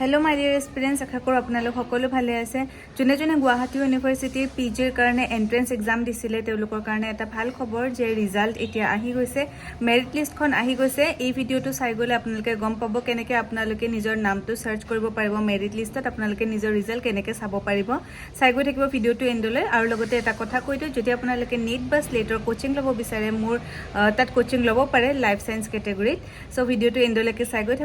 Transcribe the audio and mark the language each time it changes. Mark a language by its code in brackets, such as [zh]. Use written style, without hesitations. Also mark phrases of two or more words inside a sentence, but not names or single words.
[en] hello my dear aspirants [as] আশা কৰো আপোনালোক সকলো ভালে আছে যিজনে যিজনে গুৱাহাটী ইউনিভাৰ্চিটীৰ পিজিৰ কাৰণে [en] entrance exam [as] দিছিলে তেওঁলোকৰ কাৰণে এটা ভাল খবৰ যে ৰিজাল্ট এতিয়া আহি গৈছে মেৰিট লিষ্টখন আহি গৈছে এই ভিডিওটো চাই গলে আপোনালোকে গম পাব কেনেকে আপোনালোকে নিজৰ নামটো সাৰ্চ কৰিব পাৰিব মেৰিট লিষ্টত আপোনালোকে নিজৰ ৰিজাল্ট কেনেকে চাব পাৰিব চাই গৈ থাকিব ভিডিওটো এন্ডলৈ আৰু লগতে এটা কথা কৈ দিও যদি আপোনালোকে নীট বা স্লেটৰ কোচিং লব বিচাৰে মোৰ তাত কোচিং লব পাৰে [en] life science [as] ক্যাটাগৰীত সো ভিডিওটো এন্ডলৈকে চাই গৈ